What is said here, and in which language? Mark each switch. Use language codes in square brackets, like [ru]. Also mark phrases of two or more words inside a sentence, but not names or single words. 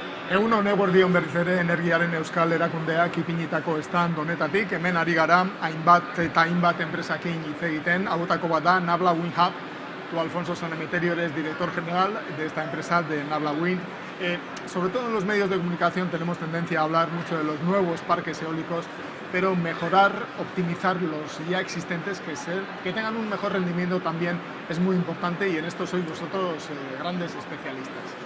[eu] Egun on eguerdion berriz ere Energiaren Euskal Erakundeak ipinitako stand honetatik, hemen ari gara hainbat enpresakin hitz egiten, hauetako bat da Nabla Wind Hub. [es] Tú, Alfonso San Emeterio, eres director general de esta empresa de Nabla Wind. Sobre todo en los medios de comunicación tenemos tendencia a hablar mucho de los nuevos parques eólicos, pero mejorar, optimizar los ya existentes, que tengan un mejor rendimiento también es muy importante, y en esto sois vosotros grandes especialistas.